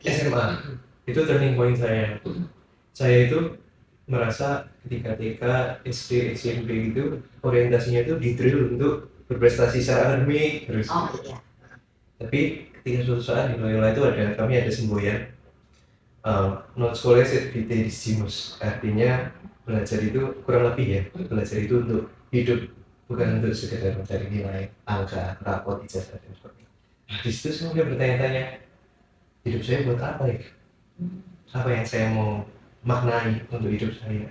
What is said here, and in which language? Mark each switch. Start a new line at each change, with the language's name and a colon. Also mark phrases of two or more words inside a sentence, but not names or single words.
Indonesian: SMA, itu
English: turning point
Indonesian: saya. Saya itu merasa ketika TK, SD, SMP itu orientasinya itu di drill untuk berprestasi secara akademik terus. Oh iya. Tapi ketika suatu saat di Loyola itu kami ada semboyan
Latin: non scholes et vitae discimus,
Indonesian: artinya belajar itu kurang lebih ya, belajar itu untuk hidup, bukan untuk sekedar mencari nilai, angka, rapot, ijazah dan sebagainya. Di situ saya mulai bertanya-tanya, hidup saya buat apa ya? Apa yang saya mau maknai untuk hidup saya?